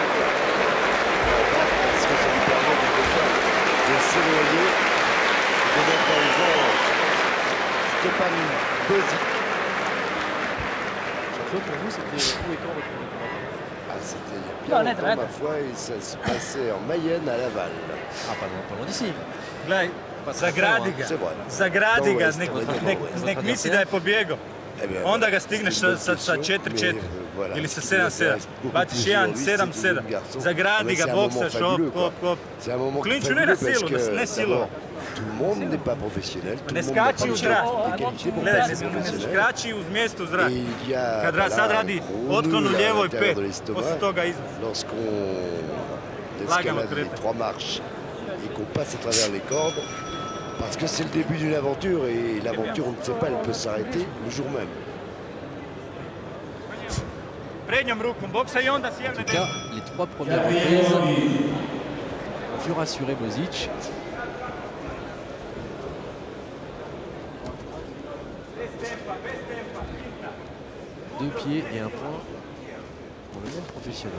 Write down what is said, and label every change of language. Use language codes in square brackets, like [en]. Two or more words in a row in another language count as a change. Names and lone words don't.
[fr] Parce que ça lui permet de s'éloigner, de mettre en jeu Stepan Bozic. Jean-Claude, pour vous, c'était où et quand votre premier combat? Ah, c'était il y a bien longtemps, ma foi, et ça se passait en Mayenne à Laval. Ah, pas loin d'ici. [hr] Gledaj, zagradi ga. [fr] C'est vrai. [hr] Zagradi ga, Dobro, nek misli da je pobjegao. [fr] Eh bien, [hr] Onda ga stigneš sa 4-4 ili sa 7-7. Baciš 1-7-7. Zagradi ga, boksaš, hop. [fr] C'est un moment [hr] Klinču ne [fr] fabuleux [hr] na [fr] parce [hr] silu, [fr] que [hr] ne silu. [fr] d'abord, tout le monde n'est pas professionnel. Tout [hr] Ne [fr] le monde n'a [hr] skači [fr] pas [hr] u zrak. [fr] les qualités pour [hr] Gledaj, [fr] être [hr] ne [fr] professionnel. [hr] skači uz mjesto u zrak. [fr] Et il y a [hr] Kad [fr] voilà, [hr] sad radi [fr] un gros [hr] otklon u [fr] nœud à [hr] lijevo i [fr] l'intérieur [hr] 5, [fr] de l'estomac. [hr] posle toga izvor. [fr] Lorsqu'on [hr] Lagano [fr] escalade les [hr] krepe. [fr] 3 marches et qu'on passe à travers les cordes, parce que c'est le début d'une aventure et l'aventure, on ne sait pas, elle peut s'arrêter le jour même. [hr] Prednjom rukom boksa i onda [fr] En [hr] sjevne [fr] tout cas, les 3 premières reprises ont pu rassurer Bozic. Deux pieds et un point pour le même professionnel.